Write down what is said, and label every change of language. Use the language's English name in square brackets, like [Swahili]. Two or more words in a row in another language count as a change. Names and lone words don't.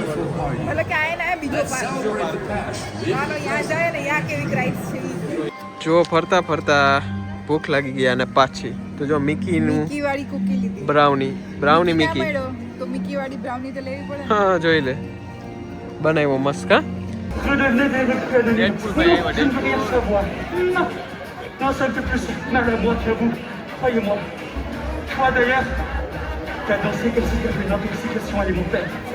[Gujarati] એટલે કે આયા બીજો પાર્ક. હાલો ત્યાં જાય ને ત્યાં કેવી રાઈડ્સ છે. જો ફરતા ફરતા ભૂખ લાગી ગયા અને પાછી તો જો મિકીનું મિકી વાળી કુકી લીધી. બ્રાઉની મિકી. તો મિકી વાળી બ્રાઉની તો લેવી પડે. હા જોઈ લે. બનાવ્યો મસ્ત કા. Deadpool ભાઈ આવ્યા, Deadpool. [French] Non, ça me fait plus mal à moi qu'à vous. Croyez-moi. Toi d'ailleurs, t'as dansé comme si t'avais une intoxication alimentaire.